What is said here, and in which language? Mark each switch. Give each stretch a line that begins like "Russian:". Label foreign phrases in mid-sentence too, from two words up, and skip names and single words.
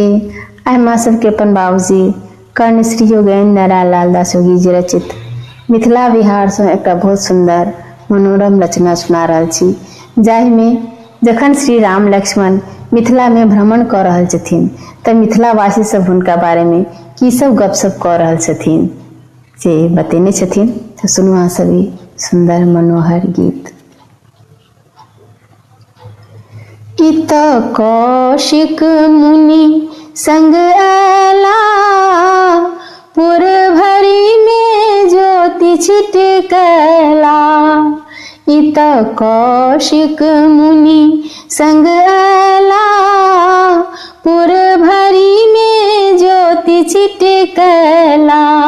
Maithili: आइ माँ सबके अपन बाबूजी कर्ण श्री योगेन्द्र नारायण लाल दास योगी जी रचित मिथिला बिहार से एक बहुत सुंदर मनोरम रचना सुना रहा छी, जाहि में जखन श्री राम लक्ष्मण मिथिला में भ्रमण कर रहल छथिन त मिथिलावासी सब हुनका बारे में की सब गपशप कर रहल छथिन से बतेने छथिन। तो सुनू अहाँ सभी सुंदर मनोहर गीत। इत कौशिक मुनि संग आला, पुर भरी में ज्योति छिटकला। इत कौशिक मुनि संग आला, पुर भरी में ज्योति छिटकला।